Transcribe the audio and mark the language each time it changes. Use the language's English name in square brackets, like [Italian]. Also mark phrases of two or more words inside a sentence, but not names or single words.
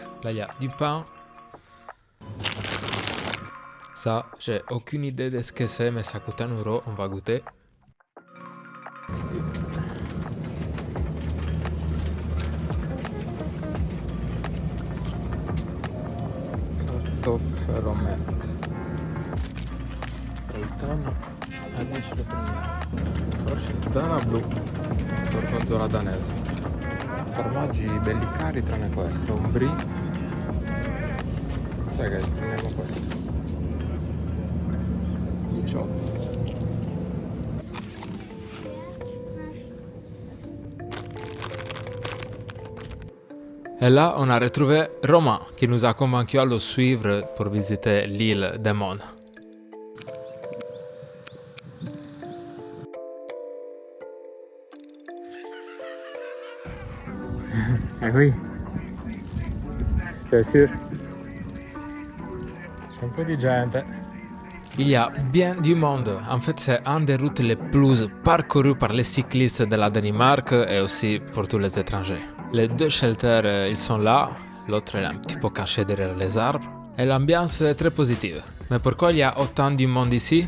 [French] Là, il y a du pain. Ça, j'ai aucune idée de ce que c'est, mais ça coûte 1 euro. On va goûter. Kartoffelomelett. [Italian] Reitano. Adesso lo prendiamo. Prosciutto blu. Gorgonzola danese. Formaggi belli cari tranne questo, un brie. Sai che prendiamo questo. 18. [French] Et là, on a retrouvé Romain, qui nous a convaincus à le suivre pour visiter l'île de Mon. Ah oui, c'était sûr. [Italian] C'è un po' di gente. [French] Il y a bien du monde. En fait, c'est une des routes les plus parcourues par les cyclistes de la Danemark et aussi pour tous les étrangers. Les deux shelters, ils sont là. L'autre est un petit peu caché derrière les arbres. Et l'ambiance est très positive. Mais pourquoi il y a autant de monde ici?